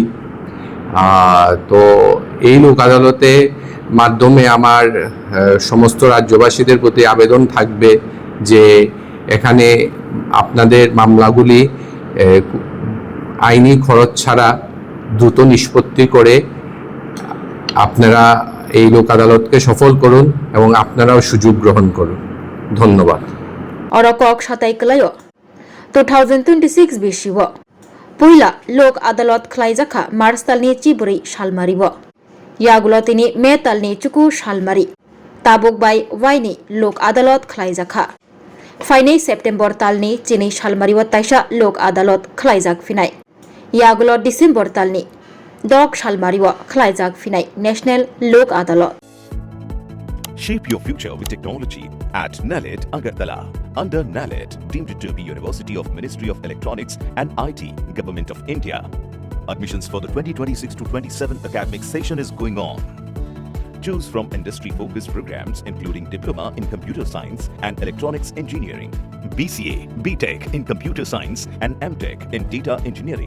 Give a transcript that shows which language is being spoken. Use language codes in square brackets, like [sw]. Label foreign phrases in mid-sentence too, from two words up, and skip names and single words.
[bn] তো এই লোক আদালতে মাধ্যমে আমার সমস্ত রাজ্যবাসীদের প্রতি আবেদন থাকবে যে এখানে আপনাদের মামলাগুলি আইনি খরচ ছাড়া দ্রুত নিষ্পত্তি করে আপনারা এই লোক আদালতকে সফল করুন এবং আপনারাও সুযোগ গ্রহণ করুন। ধন্যবাদ। [trp] অরকক সাতাইকলায় 2026 বিশিব পহিলা লোক আদালত খলাইজাখা मार्च तालनि चिबुरै सालमारिब यागुलो तिनि मे तालनि चुकु सालमारि ताबुक बाय वाइनि लोक आदाলত खलाइजाखा फाइनै सेप्टेम्बर तालनि चिनै सालमारिब ताइसा लोक आदाলত खलाइजाक फिनाय यागुलो डिसेम्बर तालनि दक सालमारिब खलाइजाक फिनाय नेशनल लोक आदाলত। [en] Shape your future with technology at NALET Agartala. Under NALET, deemed to be University of Ministry of Electronics and IT, Government of India. Admissions for the 2026-27 academic session is going on. Choose from industry-focused programs including Diploma in Computer Science and Electronics Engineering, BCA, BTech in Computer Science and MTech in Data Engineering.